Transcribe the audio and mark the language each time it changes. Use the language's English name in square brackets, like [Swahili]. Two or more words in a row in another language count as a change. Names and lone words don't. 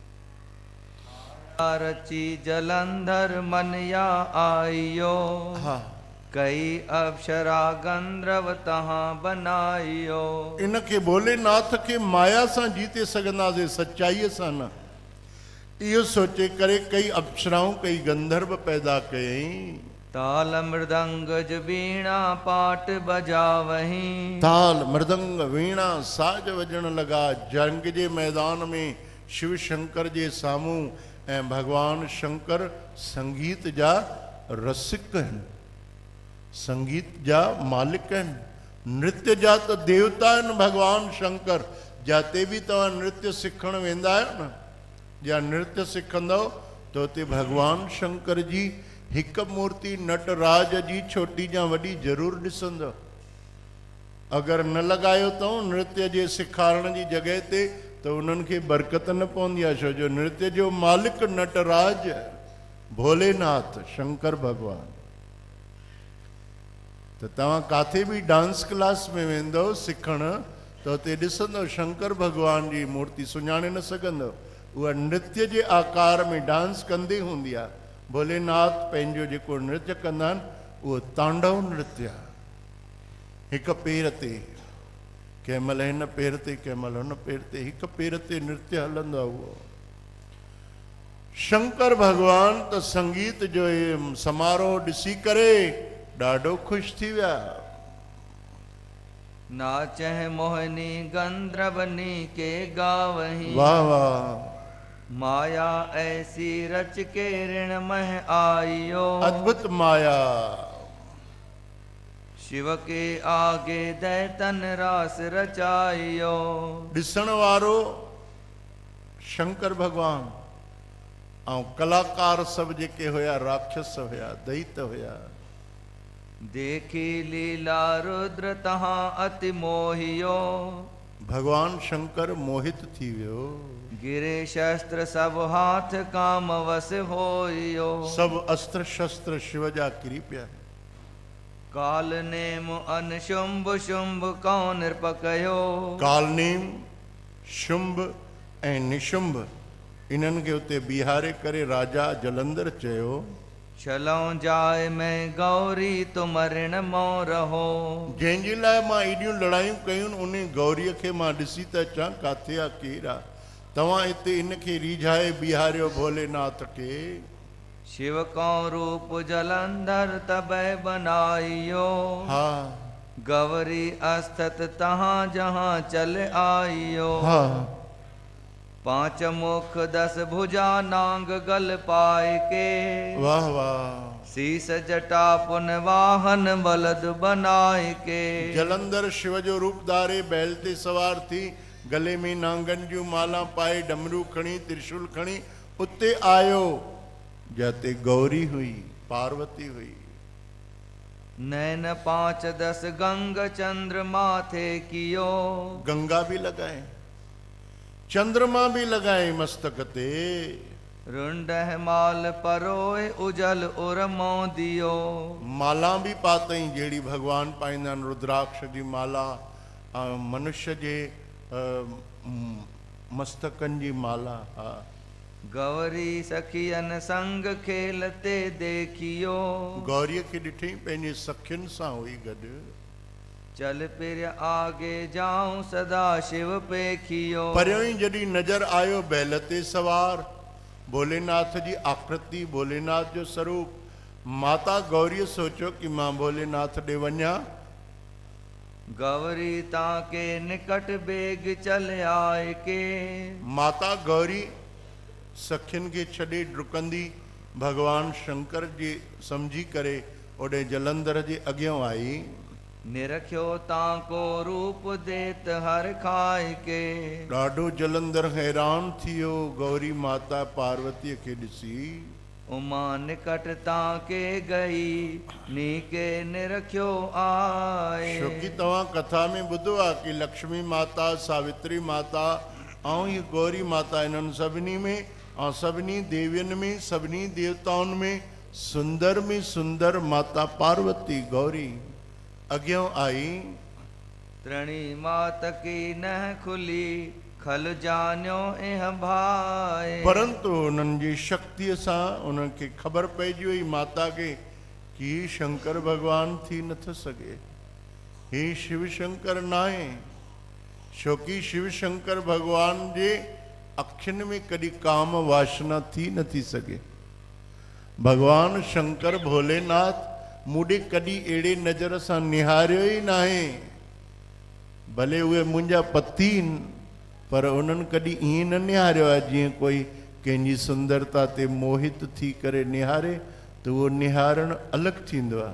[Hindi] रची जलंधर मनया आइयो। [Sindhi] हा। [Hindi] कई अप्सरा गंधर्व तहां बनाइयो। [Sindhi] इनखे भोलेनाथ खे माया सां जीते सघंदासीं, सच्चाईअ सां न। इहो सोचे करे कई अप्सराऊं, कई गंधर्व पैदा कयईं। [Hindi] ताल मृदंग वीणा पाट बजावहीं। [Sindhi] ताल मृदंग वीणा साज वॼण लॻा। जंग जे मैदान में शिव शंकर जे साम्हूं, ऐं भगवान शंकर संगीत जा रसिक आहिनि, संगीत जा मालिक आहिनि, नृत्य जा त देवता आहिनि भगवान शंकर। जाते बि तव्हां नृत्य सिखण वेंदा आहियो न, या नृत्य सिखंदव त उते भगवान शंकर जी हिकु मूर्ति नटराज जी छोटी या वॾी ज़रूरु ॾिसंदव। अगरि न लॻायो अथऊं नृत्य जे सेखारण जी जॻह ते त उन्हनि खे बरकत न पवंदी आहे, छो जो नृत्य जो मालिक नटराज भोलेनाथ शंकर भगवान। त तव्हां काथे बि [English] dance class [Sindhi] में वेंदव सिखण त हुते ॾिसंदव शंकर भगवान जी मूर्ति सुञाणे न सघंदव, उहा नृत्य जे आकार में डांस कंदी हूंदी आहे। भोलेनाथ पंहिंजो जेको नृत्य कंदा आहिनि उहो तांडव नृत्य आहे। हिकु पेर ते, कंहिं महिल हिन पेर ते, कंहिं महिल हुन पेर ते, हिकु पेर ते नृत्य हलंदो आहे उहो। शंकर भगवान त संगीत जो इहे समारोह ॾिसी करे ॾाढो ख़ुशि थी विया। [Hindi] नाचह मोहिनी गंधर्वनी के गावहीं, वाह वाह, माया ऐसी रच के ऋण मह आइयो। [Sindhi] अद्भुत माया। [Hindi] शिव के आगे दैतन रास रचाइयो। [Sindhi] ॾिसण वारो शंकर भगवान ऐं कलाकार सभु जेके हुया राक्षस हुया, दैत हुया। [Hindi] देखी लीला रुद्र तहां अति मोहियो। [Sindhi] भगवान शंकर मोहित थी वियो। [Hindi] गिरे शस्त्र सब हाथ काम वस होइयो। [Sindhi] सभु अस्त्र शस्त्र शिव जा किरी पिया। [Hindi] काल नेम अन शुंभ शुंभ कौन नृपकयो। [Sindhi] कालनेम, शुंभ ऐं निशुंभ इन्हनि खे उते बीहारे करे राजा जलंधर चयो, [Hindi] चलों जाए मैं गौरी तुम ऋण मों रहो। [Sindhi] जंहिंजे लाइ मां एॾियूं लड़ायूं कयूं उन गौरीअ खे मां ॾिसी त अचां काथे आहे, केरु आहे। तव्हां हिते इनखे रिझाए बीहारियो भोलेनाथ खे। [Hindi] शिव को रूप जलंधर तबै बनाइयो। [Sindhi] हा [Hindi] गौरी अस्तत तहां जहां चल आइयो। [Sindhi] हा, [Hindi] पांच मुख दस भुजा नांग गल पाए के। वाह वाह। शीस जटा पुन वाहन बलद बनाए के। [Sindhi] जलंधर शिव जो रूप धारे बैल ते सवार थी, गले में नांगन जूं माला पाए, डमरू खणी, त्रिशूल खणी उते आयो जाते गौरी हुई, पार्वती हुई। [Hindi] नैन पांच दस गंग चंद्र माथे कियो। [Sindhi] गंगा भी लगाए, चंद्रमा भी लगाए मस्तक ते। [Hindi] रुंडह माल परोए उजल उरमो दियो। [Sindhi] माला भी पातई जहिड़ी भगवान पाईंदा आहिनि, रुद्राक्ष जी माला, मनुष्य जे मस्तकनि जी माला। हा, [Hindi] गौरी सखियन संग खेलते देखियो। [Sindhi] गौरीअ खे ॾिठई पंहिंजे सखियुनि सां हुई गॾु। [Hindi] चल पिर आगे जाऊं सदा शिव पेखियो। [Sindhi] परियों ई जॾहिं नज़र आयो बैल ते सवार भोलेनाथ जी आकृति, भोलेनाथ जो स्वरूप, माता गौरीअ सोचियो कि मां भोलेनाथ ॾे वञा। [Hindi] गौरी ताके निकट बेग चल आए के। [Sindhi] माता गौरी सखियुनि खे छॾे डुकंदी भगवान शंकर जी समझी करे ओॾे जलंधर जे अॻियां आई। [Hindi] निरख्यो ताको रूप देत हर खाए के। [Sindhi] ॾाढो जलंधर हैरान थी वियो गौरी माता पार्वतीअ खे ॾिसी। [Hindi] उमा निकट ताके गई नीके निरख्यो आए। [Sindhi] छोकी तव्हां कथा में ॿुधो आहे कि लक्ष्मी माता, सावित्री माता ऐं हीअ गौरी माता, इन्हनि सभिनी में ऐं सभिनी देवियुनि में, सभिनी देवताउनि में सुंदर माता पार्वती गौरी अॻियां आई। [Hindi] त्रणी मात की न खुली खल जानियो एह भाई। [Sindhi] परंतु उन्हनि जी शक्तिअ सां उन्हनि खे ख़बर पइजी वई माता खे कि शंकर भगवान थी नथो सघे, ही शिव शंकर न आहे। छोकी शिव शंकर भगवान जे अखियुनि में कॾहिं काम वासना थी नथी सघे। भगवान शंकर भोलेनाथ मूंॾे कॾहिं अहिड़े नज़र सां निहारियो ई न आहे। भले उहे मुंहिंजा पति आहिनि, पर उन्हनि कॾहिं ईअं न निहारियो आहे जीअं कोई कंहिंजी सुंदरता ते मोहित थी करे निहारे, त उहो निहारणु अलॻि थींदो आहे।